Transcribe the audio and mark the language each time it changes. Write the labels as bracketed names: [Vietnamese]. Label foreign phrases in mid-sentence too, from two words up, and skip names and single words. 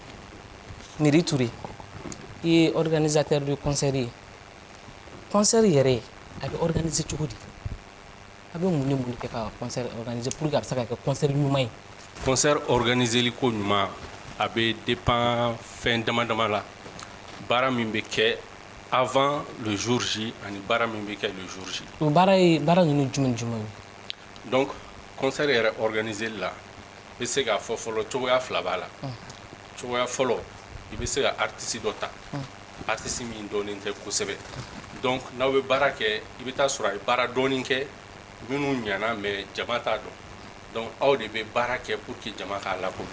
[Bambara] Miri Touré i ye [French] organisateur de concert [Bambara] ye concert yɛrɛ a bɛ organiser cogo di a bɛ mun ni mun kɛ ka [French] concert organiser pour que [Bambara] a bɛ se ka kɛ concert ɲuman ye [French] concert organisé [Bambara] li ko ɲuman a bɛ dépend fɛn dama dama la baara min bɛ kɛ [French] avant le jour J [Bambara] ani baara min bɛ kɛ [French] le jour J [Bambara] o baara ninnu jumɛn jumɛn ye donc concert yɛrɛ organisé li la bɛ se k'a fɔ fɔlɔ cogoya fila b'a la cogoya fɔlɔ i bɛ se ka artiste dɔ ta artiste min dɔnnen tɛ kosɛbɛ donc n'aw bɛ baara kɛ i bɛ taa sɔrɔ a ye baara dɔɔnin kɛ minnu ɲana mais jama t'a dɔn donc aw de bɛ baara kɛ pour que jama k'a lakodɔn